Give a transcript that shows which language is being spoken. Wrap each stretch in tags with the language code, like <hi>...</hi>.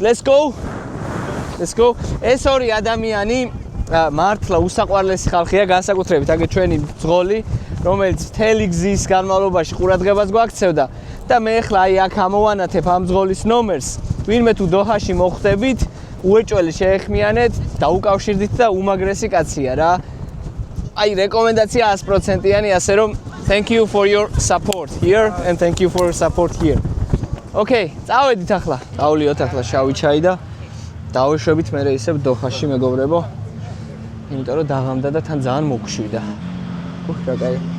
<en>Let's go.</en> <ka>ეს ორი ადამიანი მართლა უსაყვარლესი ხალხია, განსაკუთრებით აგერ ჩვენი ბრძოლი, რომელიც მთელი გზის განმავლობაში ყურადღებას გვაქცევდა და მე ახლა აი აქ ამოვანათებ ამ ბრძოლის ნომერს. ვინმე თუ დოჰაში მოხვდებით, უეჭველი შეეხმიანეთ, დაუკავშირდით და უმაგრესი კაცია რა. აი რეკომენდაცია 100%-იანი, ასე რომ</ka> <en>thank you for your support here</en> <ka>and thank you for your support here. Okay, წავედით ახლა. დავლიოთ ახლა შავი ჩაი და დავეშვებით მე ისევ დოჰაში მეგობრებო. იმიტომ რომ დაღამდა და თან ძალიან მოგშვიდა. რა კაი.</ka>